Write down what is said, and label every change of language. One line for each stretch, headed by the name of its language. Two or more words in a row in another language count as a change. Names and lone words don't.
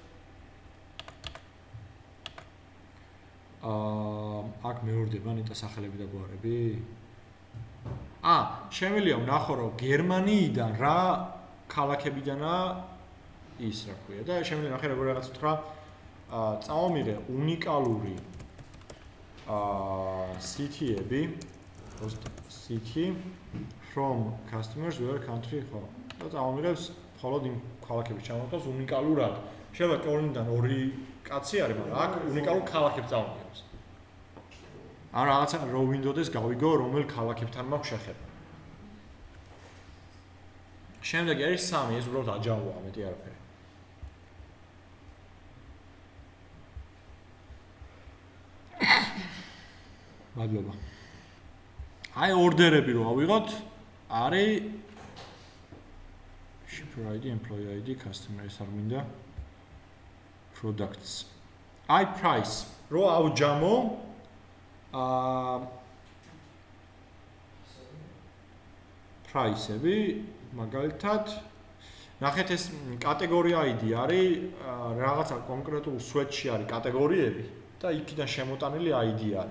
Georgian: აქ მეორდება ნიტა სახელები და გვარები. შემიძლია ვნახო, რომ გერმანიიდან რა ქალაქებიდანაა ის რა ქვია და შემიძლია ნახე როგორ რაღაც ვთქვა, წამომიღე უნიკალური city-ები,
English: city from customers where country ხო.
Georgian: და წამომიღებს მხოლოდ იმ ქალაქების ჩამოთვალს უნიკალურად. შეიძლება კოლონიდან 2 კაცი არის, მაგრამ აქ უნიკალურ ქალაქებს წამომიღებს. ან რაღაცა რო Windows-ს გავიგო, რომელ ქალაქებთან მაქვს შეხება. შემდეგი არის 3, ეს უბრალოდ აჯანყოა, მეტი არაფერი. მადლობა. აი ორდერები რო ავიღოთ, არის
English: shipper ID, employee ID, customer is
Georgian: არ მინდა.
English: Products. აი price.
Georgian: რო ავჯამო price-ები, მაგალითად, ნახეთ ეს კატეგორია ID არის, რაღაცა კონკრეტულ სვეტში არის კატეგორიები და იქიდან შემოტანილი ID არის.